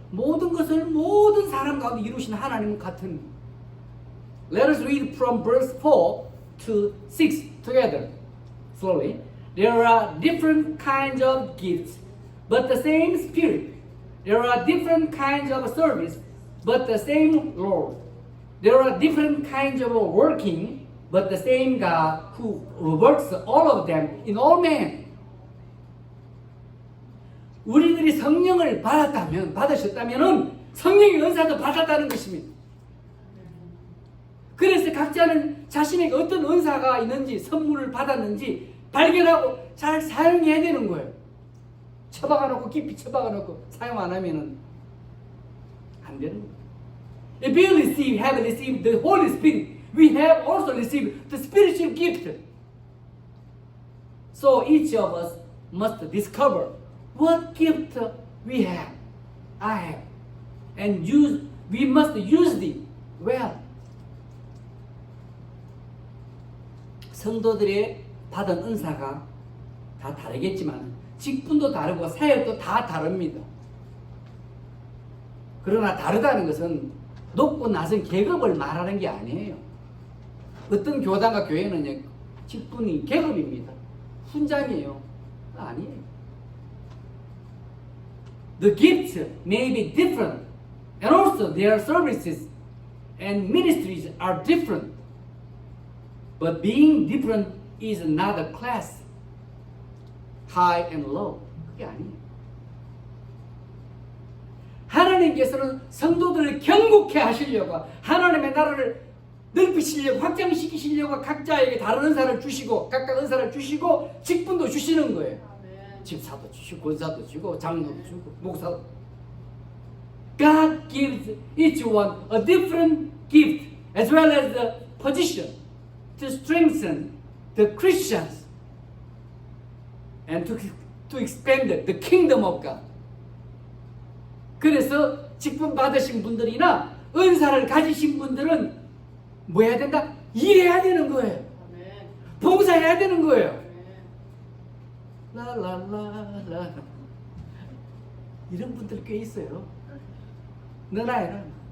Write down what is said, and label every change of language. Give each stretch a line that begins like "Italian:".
Korean: 모든 것을 모든 사람 가운데 이루시는 하나님은 같으니.
English: Let us read from verse 4 to 6 together. Slowly. There are different kinds of gifts, but the same Spirit. There are different kinds of service, but the same Lord. There are different kinds of working, but the same God who works all of them in all men.
Korean: 우리들이 성령을 받으셨다면 성령의 은사도 받았다는 것입니다. 그래서 각자는 자신에게 어떤 은사가 있는지 선물을 받았는지 발견하고 잘 사용해야 되는 거예요. 처박아 놓고 깊이 처박아 놓고 사용 안 하면은 안 되는 거예요.
English: If we have received the Holy Spirit, we have also received the spiritual gift. So each of us must discover what gift we have, I have, and we must use it well.
Korean: 성도들의 받은 은사가 다 다르겠지만 직분도 다르고 사역도 다 다릅니다. 그러나 다르다는 것은 높고 낮은 계급을 말하는 게 아니에요. 어떤 교단과 교회는 직분이 계급입니다. 훈장이에요. 아니에요.
English: The gifts may be different, and also their services and ministries are different. But being different is not a class, high and low.
Korean: 그게 아니에요. 하나님께서는 성도들을 견고케 하시려고 하나님의 나라를 넓히시려고 확장시키시려고 각자에게 다른 은사를 주시고 각각 은사를 주시고 직분도 주시는 거예요. 집사도 주시고 권사도 주고 장로도 주고 목사도.
English: God gives each one a different gift as well as the position to strengthen the Christians and to expand the kingdom of God.
Korean: 그래서 직분 받으신 분들이나 은사를 가지신 분들은 뭐 해야 된다? 일해야 되는 거예요. 봉사해야 되는 거예요. 라라라라 이런 분들 꽤 있어요. 너나 해라.